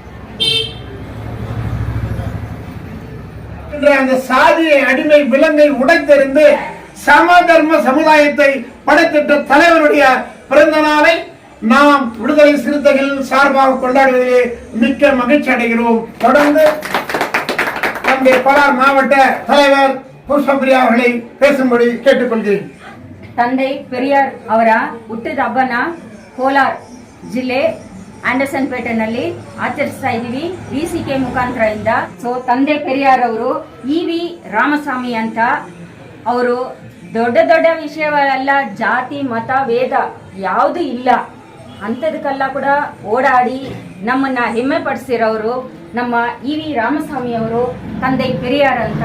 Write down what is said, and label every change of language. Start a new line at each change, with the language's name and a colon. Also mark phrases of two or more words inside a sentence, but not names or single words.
Tamil: அந்த சாதியை அடிமை விலங்கை உடைத்தெறிந்து சமதர்ம சமுதாயத்தை படைத்திட்ட தலைவருடைய பிறந்த நாளை நாம் விடுதலை சிறுத்தைகள் சார்பாக கொண்டாடுவதிலே மிக்க மகிழ்ச்சி அடைகிறோம். தொடர்ந்து தந்தை பலார் மாவட்ட தலைவர் புஷ்பபிரியா அவர்களை பேசும்படி ಕೇಳಿಕೊಳ್ಳುತ್ತೇನೆ.
Kannada: ತಂದೆ ಪೆರಿಯಾರ್ ಅವರ ಹುಟ್ಟಿದ ಹಬ್ಬನ ಕೋಲಾರ ಜಿಲ್ಲೆ ಆಂಡರ್ಸನ್ ಪೇಟೆನಲ್ಲಿ ಆಚರಿಸ್ತಾ ಇದ್ದೀವಿ ವಿಸಿಕೆ ಮುಖಾಂತರದಿಂದ. ಸೊ ತಂದೆ ಪೆರಿಯಾರ್ ಅವರು ಇವಿ ರಾಮಸ್ವಾಮಿ ಅಂತ ಅವರು ದೊಡ್ಡ ದೊಡ್ಡ ವಿಷಯಗಳೆಲ್ಲ ಜಾತಿ ಮತ ವೇದ ಯಾವುದು ಇಲ್ಲ ಅಂಥದಕ್ಕೆಲ್ಲ ಕೂಡ ಓಡಾಡಿ ನಮ್ಮನ್ನ ಹೆಮ್ಮೆ ಪಡಿಸಿರೋರು ನಮ್ಮ ಇವಿ ರಾಮಸ್ವಾಮಿ ಅವರು ತಂದೆ ಪೆರಿಯಾರ್ ಅಂತ.